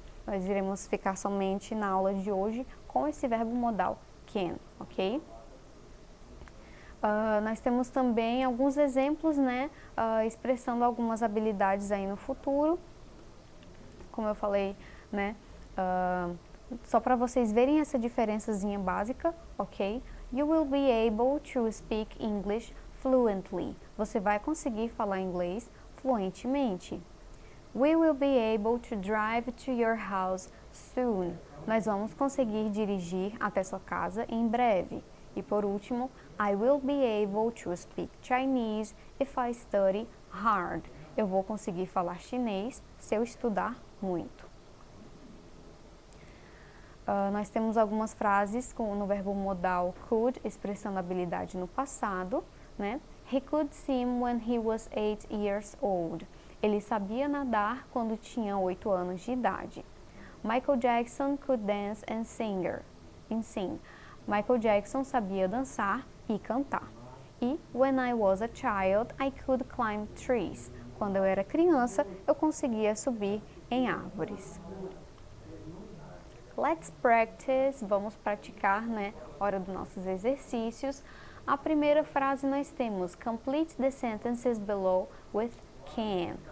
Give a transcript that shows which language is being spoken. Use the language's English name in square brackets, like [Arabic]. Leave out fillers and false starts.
[Portuguese] Nós iremos ficar somente na aula de hoje com esse verbo modal can, ok? Nós temos também alguns exemplos, né, expressando algumas habilidades aí no futuro. Como eu falei, né, só para vocês verem essa diferençazinha básica, ok? [English] You will be able to speak English fluently. [Portuguese] Você vai conseguir falar inglês fluentemente. [English] We will be able to drive to your house soon. [Portuguese] Nós vamos conseguir dirigir até sua casa em breve. E por último, [English] I will be able to speak Chinese if I study hard. [Portuguese] Eu vou conseguir falar chinês se eu estudar muito. Nós temos algumas frases no verbo modal could, expressando habilidade no passado, né? [English] He could swim when he was 8 years old. [Portuguese] Ele sabia nadar quando tinha 8 anos de idade. [English] Michael Jackson could dance and sing. [Portuguese] Michael Jackson sabia dançar e cantar. E [English] when I was a child, I could climb trees. [Portuguese] Quando eu era criança, eu conseguia subir em árvores. [English] Let's practice. [Portuguese] Vamos praticar, né? Hora dos nossos exercícios. A primeira frase nós temos [English] complete the sentences below with can.